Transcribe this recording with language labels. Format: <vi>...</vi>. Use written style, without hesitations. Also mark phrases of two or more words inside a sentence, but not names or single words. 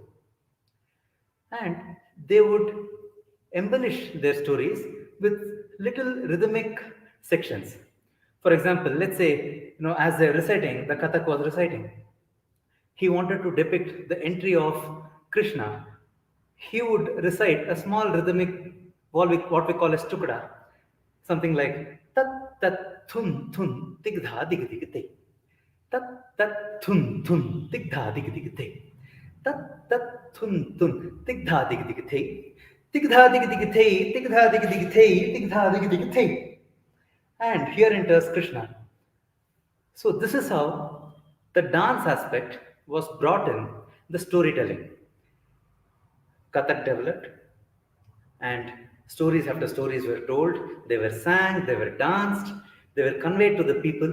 <en>And they would embellish their stories with little rhythmic sections. For example, let's say, as they're reciting, the Kathak was reciting. He wanted to depict the entry of Krishna. He would recite a small rhythmic, what we call as Tukda, something like tat tat thun thun digdha dig dig te. Tat tat thun thun digdha dig dig te. Tat tat thun thun digdha dig dig te. Digdha dig dig te, digdha dig dig te, digdha dig dig te. And here enters Krishna. So this is how the dance aspect was brought in the storytelling. Kathak developed and stories after stories were told, they were sang, they were danced, they were conveyed to the people.</en>